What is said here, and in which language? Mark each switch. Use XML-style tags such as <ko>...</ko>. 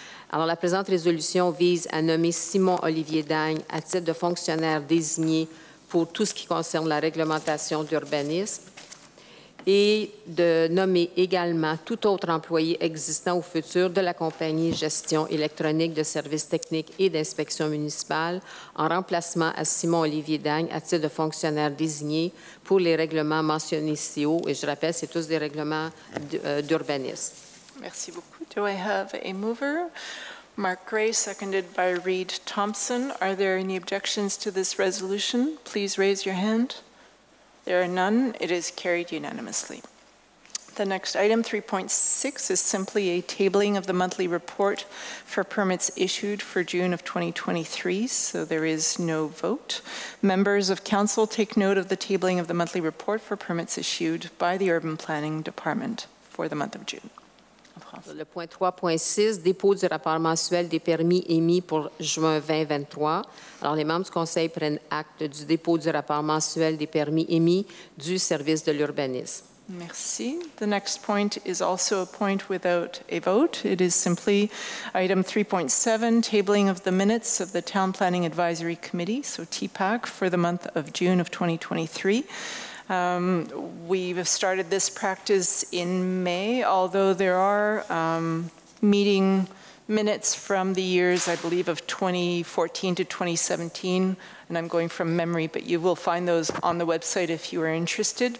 <fr>Alors, la présente résolution vise à nommer Simon Olivier Dagne à titre de fonctionnaire désigné pour tout ce qui concerne la réglementation d'urbanisme et de nommer également tout autre employé existant ou futur de la compagnie Gestion électronique de services techniques et d'inspection municipale en remplacement à Simon-Olivier Dagne à titre de fonctionnaire désigné pour les règlements mentionnés ici haut. Et je rappelle, c'est tous des règlements d'urbanisme. Merci beaucoup.</fr> <en>Do I have a mover? Mark Gray, seconded by Reed Thompson. Are there any objections to this resolution? Please raise your hand. There are none. It is carried unanimously. The next item, 3.6, is simply a tabling of the monthly report for permits issued for June of 2023, so there is no vote. Members of council take note of the tabling of the monthly report for permits issued by the Urban Planning Department for the month of June.</en> <fr>Le point 3.6, dépôt du rapport mensuel des permis émis pour juin 2023. Alors, les membres du Conseil prennent acte du dépôt du rapport mensuel des permis émis du service de l'urbanisme. Merci.</fr> <en>The next point is also a point without a vote. It is simply item 3.7, tabling of the minutes of the Town Planning Advisory Committee, so TPAC, for the month of June of 2023. We've started this practice in May, although there are meeting minutes from the years, I believe, of 2014 to 2017, and I'm going from memory, but you will find those on the website if you are interested.</en>